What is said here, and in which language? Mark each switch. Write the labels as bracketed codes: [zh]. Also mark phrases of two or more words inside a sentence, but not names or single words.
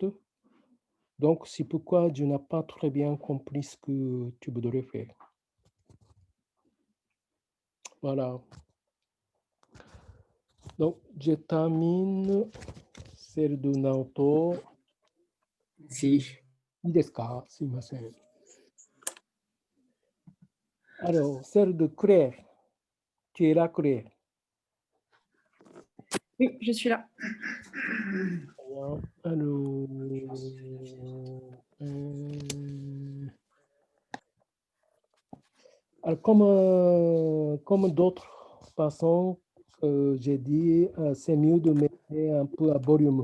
[fr] Donc, c'est pourquoi je n'ai pas très bien compris ce que tu voudrais faire. Voilà. Donc, je termine celle de Naoto. Si. [ja] いいですか？すいません。 [fr] Alors, celle de Claire. Tu es là, Claire. Oui, je suis là. Alors, comme d'autres façons, j'ai dit, c'est mieux de mettre un peu à volume.